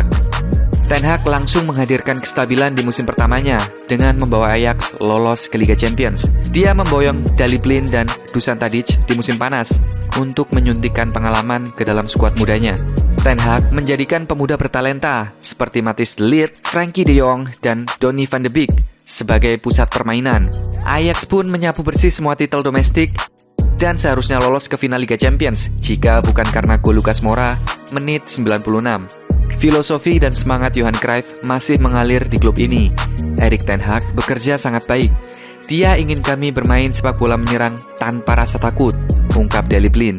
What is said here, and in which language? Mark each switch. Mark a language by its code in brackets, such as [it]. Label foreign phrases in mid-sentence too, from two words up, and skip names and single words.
[id] Ten Hag langsung menghadirkan kestabilan di musim pertamanya dengan membawa Ajax lolos ke Liga Champions. Dia memboyong Daley Blind dan Dusan Tadic di musim panas untuk menyuntikkan pengalaman ke dalam skuad mudanya. Ten Hag menjadikan pemuda bertalenta seperti Matthijs de Ligt, Frenkie de Jong, dan Donny van de Beek sebagai pusat permainan. Ajax pun menyapu bersih semua titel domestik dan seharusnya lolos ke final Liga Champions jika bukan karena gol Lucas Moura menit 96. Filosofi dan semangat Johan Cruyff masih mengalir di klub ini. Erik ten Hag bekerja sangat baik. Dia ingin kami bermain sepak bola menyerang tanpa rasa takut, ungkap Daley Blind.